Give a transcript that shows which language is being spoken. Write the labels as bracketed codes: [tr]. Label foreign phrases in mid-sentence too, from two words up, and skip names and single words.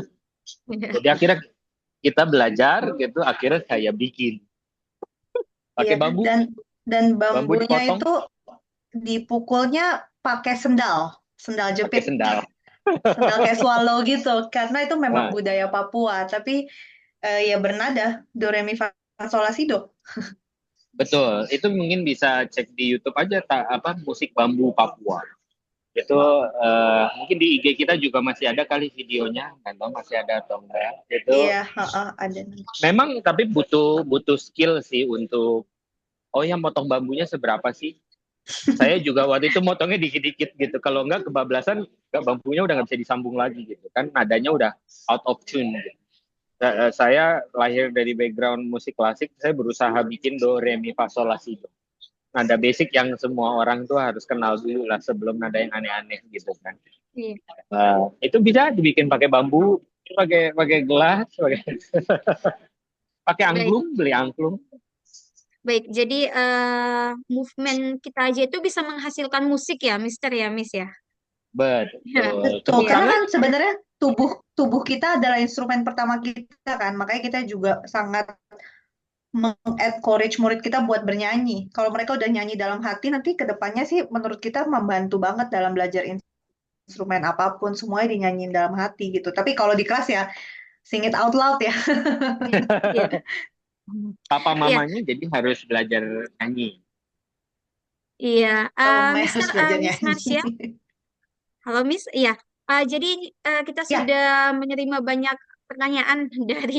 [id] Jadi akhirnya kita belajar gitu, akhirnya saya bikin pakai Iya, bambu, dan bambu bambunya dipotong itu dipukulnya pakai sendal, sendal pakai jepit, sendal. sendal kayak swallow gitu, karena itu memang Nah, budaya Papua. Tapi ya bernada do re mi fa sol la si do. betul. Itu mungkin bisa cek di YouTube aja apa musik bambu Papua. Itu mungkin di IG kita juga masih ada kali videonya, nggak tahu masih ada atau enggak. Itu Iya, ada. memang tapi butuh butuh skill sih untuk oh yang motong bambunya seberapa sih? Saya juga waktu itu motongnya dikit-dikit gitu. Kalau enggak kebablasan, enggak bambunya udah nggak bisa disambung lagi gitu kan. Nadanya udah [en] out of tune. [id] Gitu. Saya lahir dari background musik klasik, saya berusaha bikin do re mi fa sol la si do. Nada basic yang semua orang tuh harus kenal dulu lah sebelum nada yang aneh-aneh gitu kan. Iya. Itu bisa dibikin pakai bambu, pakai pakai gelas, pakai Baik. angklung, beli angklung. Baik, jadi movement kita aja itu bisa menghasilkan musik ya, Mister ya, Miss ya. Ya, Betul. Betul, Tepuk iya. karena tangan. kan sebenarnya tubuh tubuh kita adalah instrumen pertama kita kan, makanya kita juga sangat mengencourage murid kita buat bernyanyi. Kalau mereka udah nyanyi dalam hati, nanti ke depannya sih menurut kita membantu banget dalam belajar instrumen apapun, semuanya dinyanyiin dalam hati gitu. Tapi kalau di kelas ya [en] sing it out loud [id] ya. Iya. Papa Iya, mamanya jadi harus belajar nyanyi. iya. Harus Mister, belajar Miss nyanyi. Marsha, halo Miss. Iya. Jadi kita Ya, sudah menerima banyak pertanyaan dari